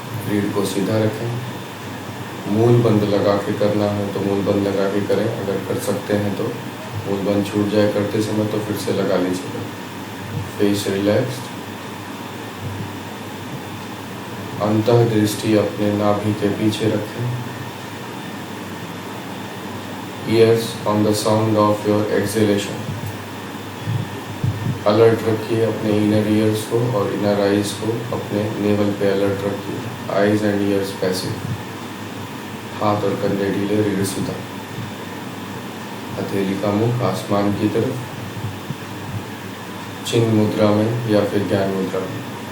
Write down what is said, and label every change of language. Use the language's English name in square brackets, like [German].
[Hindi] रीढ़ को सीधा रखें। मूल बंद लगा के करना है तो मूल बंद लगा के करें, अगर कर सकते हैं तो मूल बंद छूट जाए करते समय तो फिर से लगा लीजिएगा। [English] face relaxed, [Hindi] अंतः दृष्टि अपने नाभि के पीछे रखें। [English] Ears on the sound of your exhalation. [Hindi] Alert रखिए अपने इनर ईयर्स को और इनर आइज को अपने नेवल पे अलर्ट रखिए। [English] eyes and ears passive, [Hindi] हाथ और कंधे ढीले, रीढ़ सीधा, हथेली का मुख आसमान की तरफ, चिन्ह मुद्रा में या फिर ज्ञान मुद्रा में।